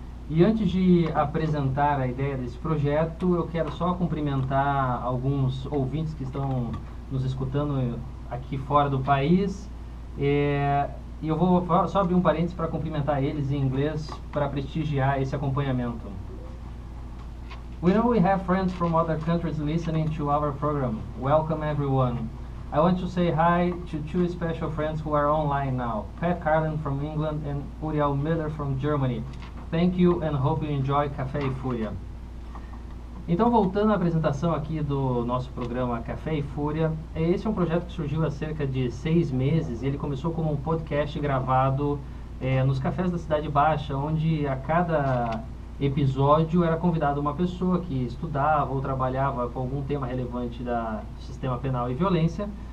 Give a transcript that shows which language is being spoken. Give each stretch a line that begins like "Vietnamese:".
Portuguese: E antes de apresentar a ideia desse projeto, eu quero só cumprimentar alguns ouvintes que estão nos escutando aqui fora do país. E eu vou só abrir um parênteses para cumprimentar eles em inglês para prestigiar esse acompanhamento.
English: We know we have friends from other countries listening to our program. Welcome everyone. I want to say hi to two special friends who are online now. Pat Carlin from England and Uriel Miller from Germany. Thank you and hope you enjoy Café e Fúria.
Portuguese: Então, voltando à apresentação aqui do nosso programa Café e Fúria, esse é um projeto que surgiu há cerca de 6 meses e ele começou como um podcast gravado nos cafés da Cidade Baixa, onde a cada episódio era convidado uma pessoa que estudava ou trabalhava com algum tema relevante do sistema penal e violência,